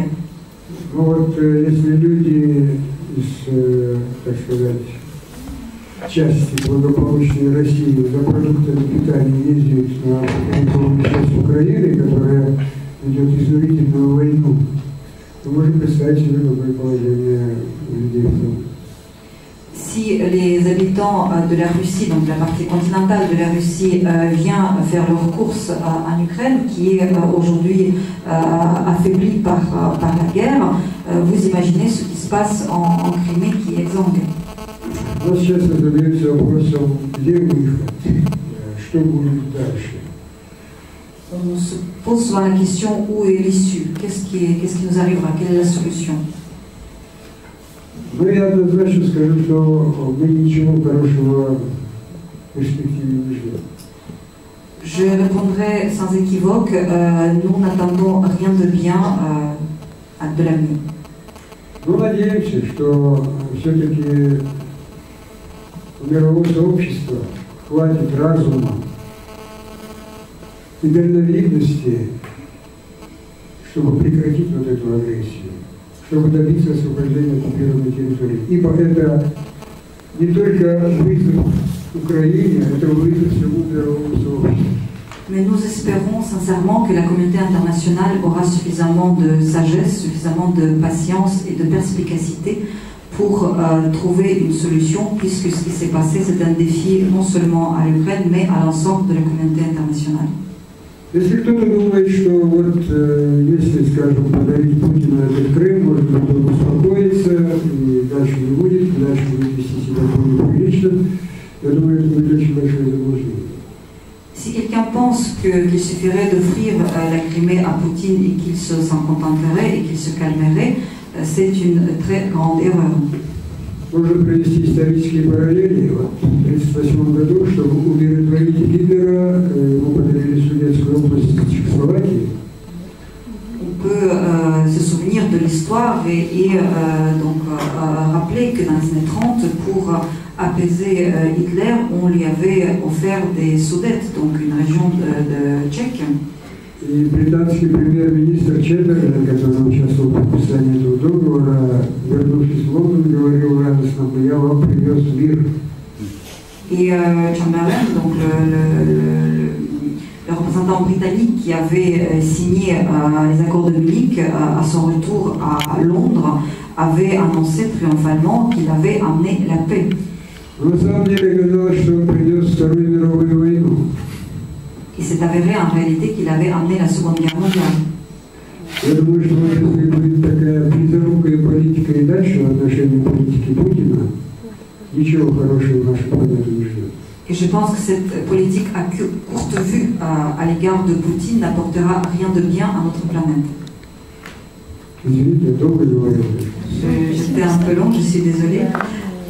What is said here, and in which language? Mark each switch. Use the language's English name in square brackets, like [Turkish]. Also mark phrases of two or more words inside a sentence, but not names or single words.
[Russian] Ну вот, если люди из, так сказать, части благополучной России за продуктами питания ездят на прикордонную часть Украины, которая ведет изнурительную войну, то можно представить себе, какое положение людей в том. [French] Si les habitants de la Russie, donc de la partie continentale de la Russie, viennent faire leurs courses en Ukraine, qui est aujourd'hui affaiblie par la guerre, vous imaginez ce qui se passe en Crimée qui est exsangue. [Russian] Но сейчас задается вопросом, где выход, что будет дальше. [French] On se pose souvent la question où est l'issue, qu'est-ce qui nous arrivera, quelle est la solution. [Russian] Ну, я однозначно скажу, что мы ничего хорошего в перспективе не ждем. [French] Je répondrai sans équivoque, nous n'attendons rien de bien de l'avenir. [Russian] Но надеемся, что все-таки у мирового сообщества хватит разума и дальновидности, чтобы прекратить вот эту агрессию, чтобы добиться освобождения оккупированной территории. Ибо это не только вызов Украине, это вызов всему мировому сообществу. [French] Mais nous espérons sincèrement que la communauté internationale aura suffisamment de sagesse, suffisamment de patience et de perspicacité pour trouver une solution, puisque ce qui s'est passé, c'est un défi non seulement à l'Ukraine, mais à l'ensemble de la communauté internationale. [Russian] Если кто-то думает, что вот если, скажем, подарить Путину этот Крым, может быть, он успокоится и дальше не будет вести себя более прилично, я думаю, это будет очень большое заблуждение. [French] Si quelqu'un pense qu'il suffirait d'offrir la Crimée à Poutine et qu'il s'en contenterait et qu'il se calmerait, c'est une très grande erreur. [Russian] Можно провести исторические параллели. Вот, в 1938 году, чтобы умиротворить Гитлера, ему подарили Судетскую область Чехословакии. [French] On peut se souvenir de l'histoire et donc rappeler que dans les années 30, pour apaiser Hitler, on lui avait offert des Sudètes, donc une région de Tchèque. [Russian] И британский премьер-министр Чемберлен, который участвовал в подписании этого договора, вернувшись в Лондон, говорил радостно: «Я вам привез мир». [French] Et Chamberlain, donc le représentant britannique qui avait signé les accords de Munich, à son retour à Londres, avait annoncé triomphalement qu'il avait amené la paix. [Russian] Но на самом деле оказалось, что он принес Вторую мировую войну. [French] Il s'est avéré en réalité qu'il avait amené la Seconde Guerre mondiale. [Russian] Я думаю, что если будет такая близорукая политика и дальше в отношении политики Путина, ничего хорошего нашу планету не ждет. [French] Et je pense que cette politique à courte vue à l'égard de Poutine n'apportera rien de bien à notre planète. [Russian] Извините, я долго говорил. [French] J'étais un peu long, je suis désolée.